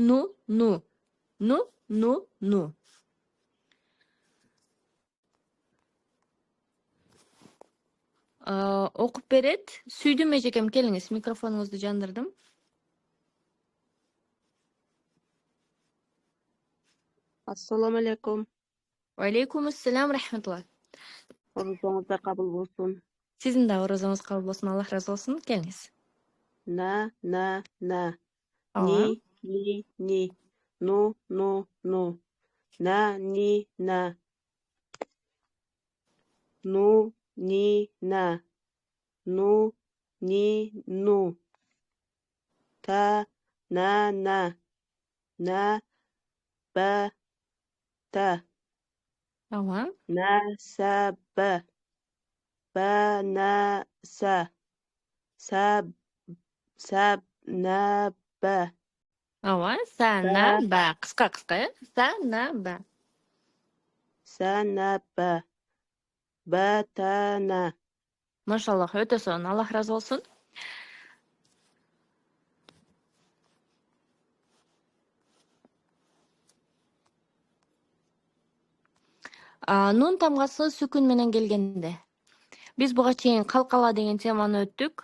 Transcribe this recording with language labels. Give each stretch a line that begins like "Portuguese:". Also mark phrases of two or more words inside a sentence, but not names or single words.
Kyrgyz: Окуп берет. Сүйдүм эжекем, келиңиз, микрофонуңузду жандырдым.
Arabic: السلام عليكم. عليكم السلام,
Kyrgyz: рахматулла.
Turkish: Orucunuzda kabul olsun.
Kyrgyz: Сиздин да орозоңуз кабыл болсун, Аллах разы болсун. Келиңиз. Na. Ооба. Ni. Nu. Na, ni, na. Nu, ni, na. Nu, ni, nu. Ta, na. Na, ba, ta. Ооба. Na, sa, ba. Ba, na, sa. Sab, na, ba. Ооба. Сана ба. Кыска э? Сана ба. Sana, ba. Batana. Машаллах, өтө сонун. Аллах разы болсун. Нун тамгасы сүкүн менен келгенде. Биз буга чейин калкала деген теманы өттүк.